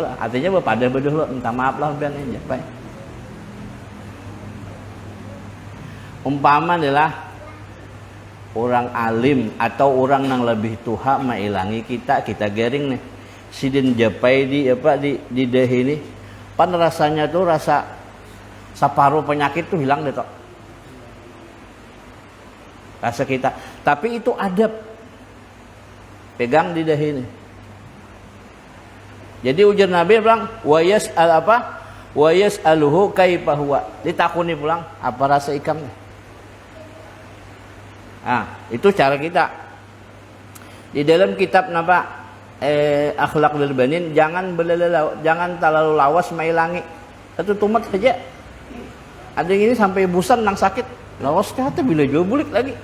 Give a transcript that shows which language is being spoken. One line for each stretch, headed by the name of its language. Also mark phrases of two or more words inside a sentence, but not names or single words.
Banjar: Artinya pada beduh minta maaf lah biar ini baik. Umpama adalah orang alim atau orang yang lebih tuha mailangi kita gering nih, sidin japai di dahi ini, pan rasanya tuh rasa separuh penyakit tuh hilang deh tok. Rasa kita, tapi itu adab. Pegang di dahi ini. Jadi ujar Nabi bilang,
Arabic: wa yas'al
Banjar: apa?
Arabic: Wa yas'aluhu kaifa huwa.
Banjar: Ditakuni pulang, apa rasa ikamnya? Itu cara kita. Di dalam kitab napa? Akhlaqul Banin, jangan terlalu lawas mailangi. Satu tumat saja. Ada yang ini sampai busan nang sakit. Lawas kata bila jual bulik lagi.